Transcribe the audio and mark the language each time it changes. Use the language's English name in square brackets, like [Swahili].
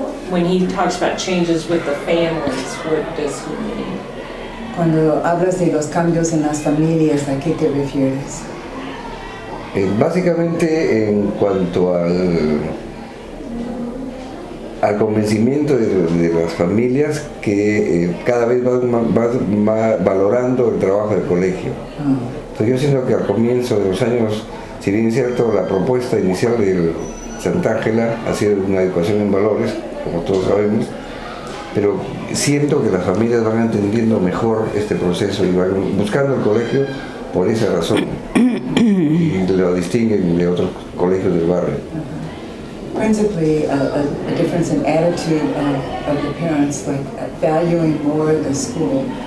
[English] When he talks about changes with the families, what does he mean? [Spanish] Cuando hablas de los cambios en las familias, ¿a qué te refieres? Básicamente en cuanto al convencimiento de las familias que cada vez van valorando el trabajo del colegio. Entonces yo siento que al comienzo de los años, si bien es cierto, la propuesta inicial del Santa Ángela ha sido una educación en valores, como todos sabemos, pero siento que las familias van entendiendo mejor este proceso y van buscando el colegio por esa razón y lo distinguen de otros colegios del barrio. [English] Principally, a difference in attitude of the parents, like valuing more the school.